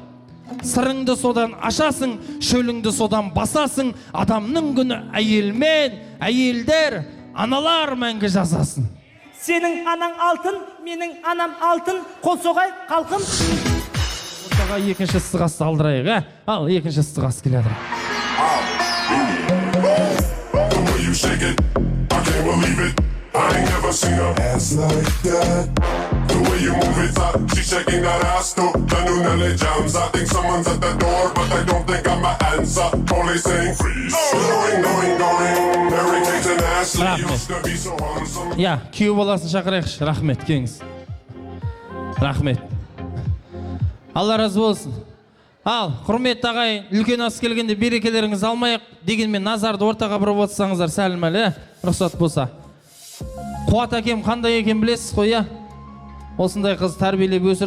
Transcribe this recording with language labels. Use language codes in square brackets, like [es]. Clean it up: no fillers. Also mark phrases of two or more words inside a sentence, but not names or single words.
[kk] Сырыңды содан ашасың, шөліңді содан басасың. Адамның күні әйелмен, әйелдер, аналар мәңгі жазасын. Сенің анаң алтын, менің анам алтын, қол соғай қалқын. Осыға екінші ыстық асты алдырайық, Ал екінші ыстық ас келеді. [en] The way you shake it, I can't believe it. I ain't never seen a ass like that. The way you move it, she's shaking that ass too. The new Nelly jams. I think someone's at the door, but I don't think I'm an answer. Only saying freeze. Going. Mary Kate and Ashley used to be so handsome. [kk] Күйеу баласын шақырайықшы. Рахмет, кеңіз. Рахмет. Алла разы болсын. Ал, құрметті ағай, үлкен ас келгенде берекелеріңіз алмайық дегенмен назарды ортаға бұрып отырсаңыздар сәлімәлі, рұқсат болса. Қуат әкем қандай екен білесіз қой, Осындай қыз тәрбиелеп өсірді.